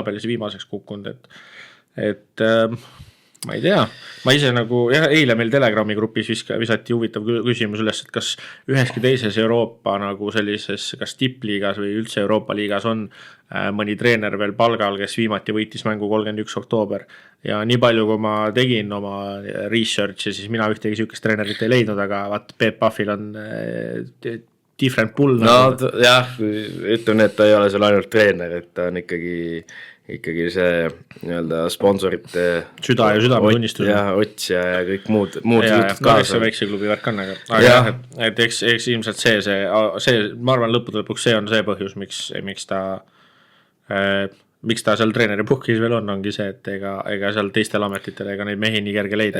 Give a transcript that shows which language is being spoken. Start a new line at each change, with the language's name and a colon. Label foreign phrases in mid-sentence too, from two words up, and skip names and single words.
Estonian: tabelis viimaseks kukkunud, et ma ei tea, ma ise nagu, jah, eile meil Telegrami grupis visati huvitav küsimus üles, et kas üheski teises Euroopa nagu sellises, kas tippliigas või üldse Euroopa liigas on mõni treener veel palgal, kes viimati võitis mängu 31 oktoober ja nii palju, kui ma tegin oma research'i, siis mina ühtegi sihukest treenerit ei leidnud, aga vaat Peep Pahvil on
English: different pull.
Estonian: No jah, ütleme, et ta ei ole seal ainult treener, et ta on ikkagi see nii-öelda sponsorite süda ja südametunnistus ja otsja ja kõik muud jutud kaasa. Väikse klubi värk on, aga jah, et eks ilmselt see, ma arvan lõppude lõpuks see on see põhjus, miks ta seal treeneri puhkis veel ongi see, et ega seal teistel ametitel ega neid mehi nii kerge leida